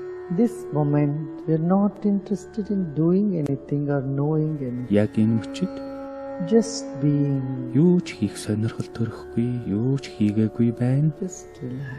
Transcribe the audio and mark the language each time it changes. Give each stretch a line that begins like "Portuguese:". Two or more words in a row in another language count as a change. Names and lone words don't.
English: This moment, we are not interested in doing anything or knowing anything.
Mongolian: Яг энэ мөчид
English: Just being,
Mongolian: юу ч хийх сонирхол төрөхгүй, юу ч хийгээгүй байна.
English: just relax.